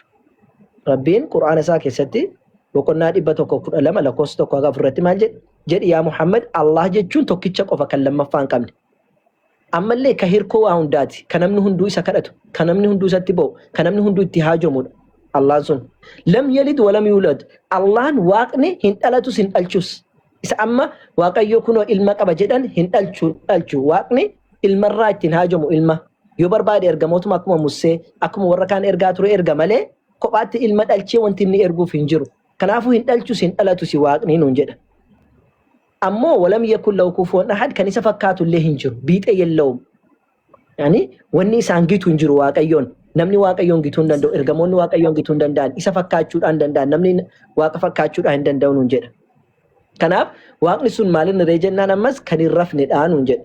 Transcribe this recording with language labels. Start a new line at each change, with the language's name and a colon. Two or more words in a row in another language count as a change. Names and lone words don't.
Oromo: Rabbiin Qur'aana isaa keessatti boqonnaa 112 lakkoofsa 1 irratti maal jedhe jedhi yaa Muhammad Allah jechuun tokkicha qofa kan lammaffaa hin qabne. Ammallee ka hirkoo waa hundaati. Kan namni hunduu isa kadhatu, kan namni hunduu isatti ba'u, kan namni hunduu itti haajomudha. Allah sun
Arabic: لم يلد ولم يولد.
Oromo: Allahan waaqni hin dhalatus hin dhalchus. Isa amma Waaqayyo kunoo ilma qaba jedhan hin dhalchu. Waaqni ilmarraa ittiin haajomu ilma. Yoo barbaade ergamootuma akkuma Musee akkuma warra kaan ergaa ture erga malee kophaatti ilma dhalchee wanti inni erguuf hin jiru. Kanaafuu hin dhalchus hin dhalatus waaqni nuun jedha. Ammoo
Arabic: ولم يكن له كفوا أحد
Oromo: kan isa fakkaatu illee hin jiru.
Amharic: ብጤ የለውም.
Oromo: Yani wanni isaan gitu hin jiru Waaqayyoon. Namni Waaqayyoon gituu hin danda'u. Ergamoonni Waaqayyoon gituu hin danda'an. Isa fakkaachuudhaan danda'an. Namni Waaqa fakkaachuudhaan hin danda'u nuun jedha. Kanaaf waaqni sun maalin irree jennaan ammas kan hin rafnedha nuun jedha.